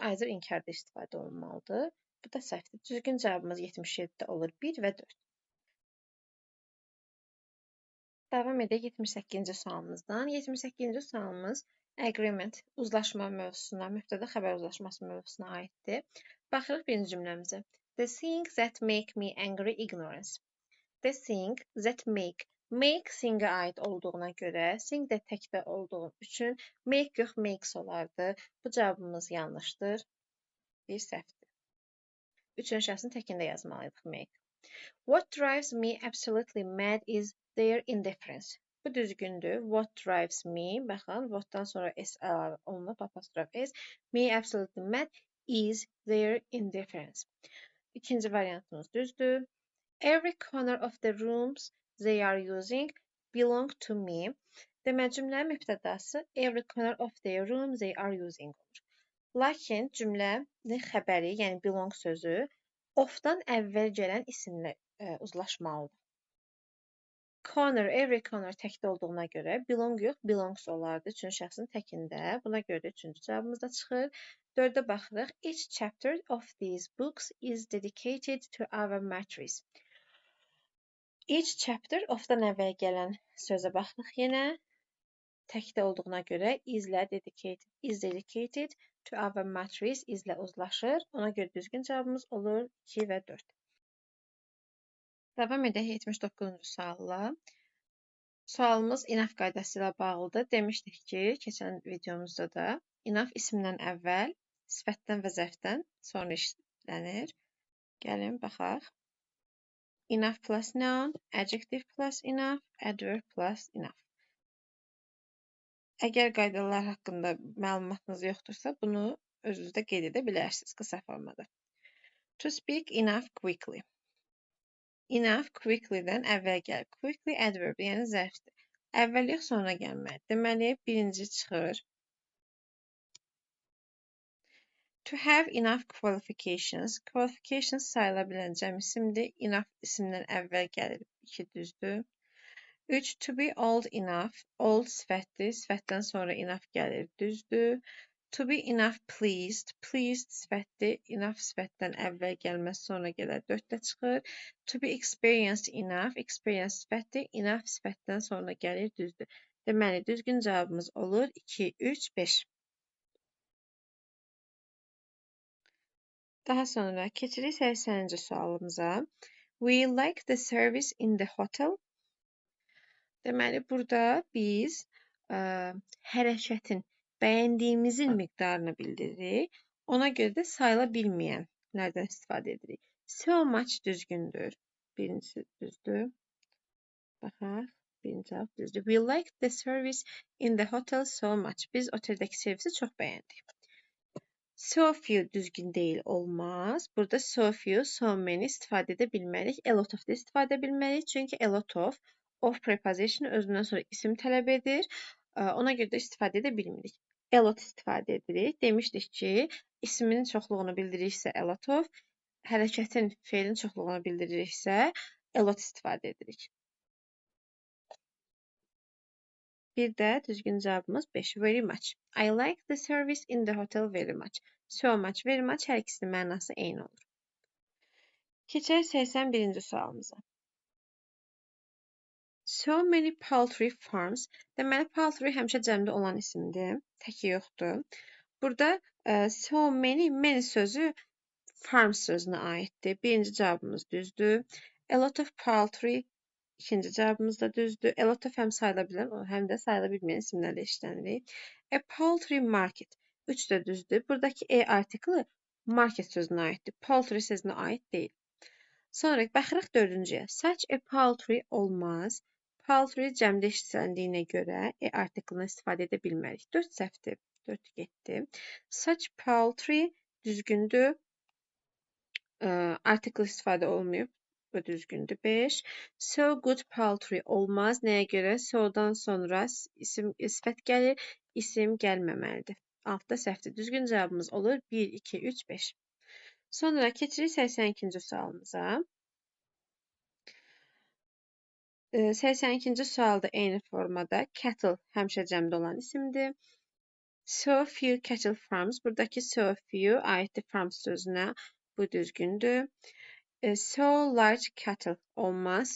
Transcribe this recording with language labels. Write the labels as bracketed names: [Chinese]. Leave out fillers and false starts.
[Azerbaijani] Either inkarda istifadə olunmalıdır. Bu da səhvdir. Düzgün cavabımız 77-də olur 1 və 4. Davam edək 78-ci sualımızdan. 78-ci sualımız agreement, uzlaşma mövzusuna, mübtəda xəbər uzlaşması mövzusuna aiddir. Baxırıq birinci cümləmizə. [English] The thing that make me angry ignorance. The thing that make [Azerbaijani] thingə aid olduğuna görə, thing də təkdə olduğu üçün make yox makes olardı. Bu cavabımız yanlışdır. Bir səhvdir. Üçün şəxsin təkində yazmalıydıq make. [English] What drives me absolutely mad is their indifference. [Azerbaijani] Bu düzgündür. [English] What drives me, [Azerbaijani] baxın, what'dan sonra s əlavə olunub, apostrof s. [English] Me absolutely mad is their indifference. [Azerbaijani] İkinci variantımız düzdür. [English] Every corner of the rooms they are using belong to me. [Azerbaijani] Demək, cümlənin mübtədası [English] every corner of their room they are using olur. [Azerbaijani] Lakin cümlənin xəbəri, yəni belong sözü of-dan əvvəl gələn isimlə uzlaşmalıdır. Corner, every corner təkdə olduğuna görə belong yox, belongs olardı. Üçün şəxsin təkində. Buna görə də üçüncü cavabımız da çıxır. 4-də baxırıq. [English] Each chapter of these books is dedicated to our matrix. [Azerbaijani] Each chapter of-dan əvvəl gələn sözə baxırıq yenə. Təkdə olduğuna görə is-lə [English] dedicated to our matrix [Azerbaijani] is-lə uzlaşır. Ona görə düzgün cavabımız olur 2 və 4. Davam edək 79-cu sualla. Sualımız enough qaydası ilə bağlıdır. Demişdik ki, keçən videomuzda da enough isimdən əvvəl, sifətdən və zərfdən sonra işlənir. Gəlin, baxaq. [English] Enough plus noun, adjective plus enough, adverb plus enough. [Azerbaijani] Əgər qaydalar haqqında məlumatınız yoxdursa, bunu özünüzdə qeyd edə bilərsiniz qısa formada. [English] To speak enough quickly. [Azerbaijani] Enough quickly-dən əvvəl gəlir. Quickly adverb, yəni zərfdir. Əvvəl yox, sonra gəlməli. Deməli, birinci çıxır. [English] To have enough qualifications. [Azerbaijani] Qualifications sayıla bilən cəm isimdir. Enough isimdən əvvəl gəlir. 2 düzdür. 3. [English] To be old enough. [Azerbaijani] Old sifətdir. Sifətdən sonra enough gəlir. Düzdür. [English] To be enough pleased. [Azerbaijani] Pleased sifətdir. Enough sifətdən əvvəl gəlməz, sonra gələr. 4-də çıxır. [English] To be experienced enough. [Azerbaijani] Experienced sifətdir. Enough sifətdən sonra gəlir. Düzdür. Deməli, düzgün cavabımız olur 2, 3, 5. Daha sonra keçirik 80-ci sualımıza. [English] We like the service in the hotel. [Azerbaijani] Deməli, burada biz hərəkətin bəyəndiyimizin miqdarını bildiririk. Ona görə də sayıla bilməyənlərdən istifadə edirik. So much düzgündür. Birincisi düzdür. Baxaq, birinci cavab düzdür. [English] We like the service in the hotel so much. [Azerbaijani] Biz oteldəki servisi çox bəyəndik. So few düzgün deyil, olmaz. Burada so few, so many istifadə edə bilmərik. A lot of da istifadə edə bilmərik. Çünki a lot of preposition özündən sonra isim tələb edir. Ona görə də istifadə edə bilmirik. A lot istifadə edirik. Demişdik ki, ismin çoxluğunu bildiririksə a lot of, hərəkətin, feilin çoxluğunu bildiririksə a lot istifadə edirik. Bir də düzgün cavabımız 5. Very much. [English] I like the service in the hotel very much. [Azerbaijani] So much, very much hər ikisinin mənası eyni olur. Keçək 81-ci sualımıza. [English] So many poultry farms. [Azerbaijani] Deməli, poultry həmişə cəmdə olan isimdir. Təki yoxdur. Burada so many sözü farms sözünə aiddir. Birinci cavabımız düzdür. [English] A lot of poultry [Azerbaijani] ikinci cavabımız da düzdür. A lot of həm sayıla bilən, həm də sayıla bilməyən isimlərlə işlənirik. [English] A poultry market. [Azerbaijani] 3 də düzdür. Buradakı artiklı market sözünə aiddir. Poultry sözünə aid deyil. Sonra baxırıq 4-cüyə. Such a poultry olmaz. Poultry cəmdə işləndiyinə görə artiklını istifadə edə bilmərik. 4 səhvdir. 4 getdi. [English] Such poultry [Azerbaijani] düzgündür. Artikl istifadə olmayıb. Bu düzgündür. 5. So good poultry olmaz. Nəyə görə? So-dan sonra isim, sifət gəlir. İsim gəlməməlidir. 6-da səhvdir. Düzgün cavabımız olur 1, 2, 3, 5. Sonra keçirik 82-ci sualımıza. 82-ci sualda eyni formada cattle həmişə cəmdə olan isimdir. [English] So few cattle farms. [Azerbaijani] Buradakı [English] so few [Azerbaijani] aiddir [English] farms [Azerbaijani] sözünə. Bu düzgündür. [English] So large cattle [Azerbaijani] olmaz.